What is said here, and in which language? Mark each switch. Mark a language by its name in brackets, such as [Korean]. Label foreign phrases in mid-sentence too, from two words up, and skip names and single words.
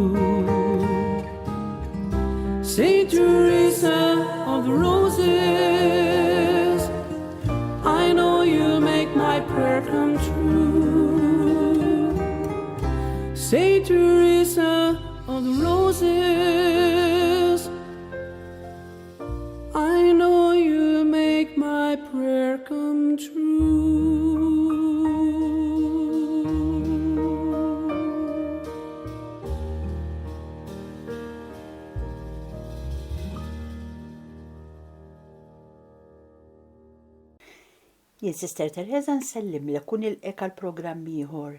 [English] Saint Teresa of the Roses, I know you'll make my prayer come true. Saint Teresa of the Roses, I know you'll make my prayer come true. [Maltese] Jien Sister Teresa nsellim li kun il-eka l-programm ieħor.